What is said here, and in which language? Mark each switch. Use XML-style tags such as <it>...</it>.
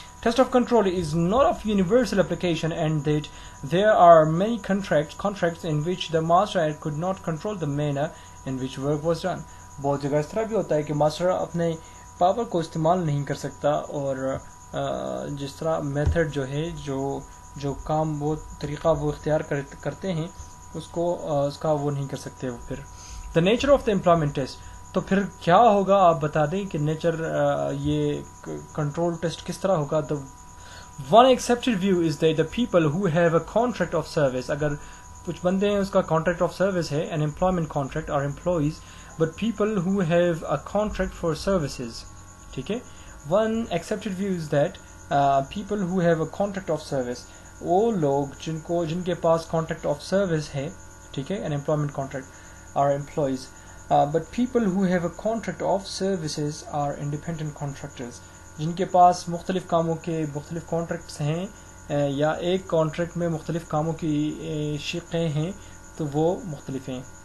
<en>Test of control is not of universal application and that there are many contracts in which the master could not control the manner in which work was done.</en> <ur>بہت جگہ اس طرح بھی ہوتا ہے کہ master اپنے power کو استعمال نہیں کر سکتا اور جس طرح میتھڈ جو ہے جو کام وہ طریقہ وہ اختیار کرتے ہیں اس کا وہ نہیں کر سکتے. وہ پھر</ur> <en>the nature of the employment test,</en> <ur>تو پھر کیا ہوگا آپ بتا دیں کہ نیچر یہ کنٹرول ٹیسٹ کس طرح ہوگا.</ur> <en>The one accepted view is the people who have a contract of service.</en> <ur>اگر کچھ بندے ہیں اس کا</ur> <en>contract of service ہے, an employment contract اور employees, but people who have a contract for services,</en> <ur>ٹھیک ہے.</ur> <en>One accepted view is that people who have a contract of service,</en> <ur>وہ لوگ جن کے پاس</ur> <en>contract of service ہے,</en> <ur>ٹھیک ہے,</ur> <en>an employment contract are employees, but people who have a contract of services are independent contractors.</en> <ur>جن کے پاس مختلف کاموں کے مختلف contracts ہیں یا ایک contract میں مختلف کاموں کی شقیں ہیں تو وہ مختلف ہیں.</ur>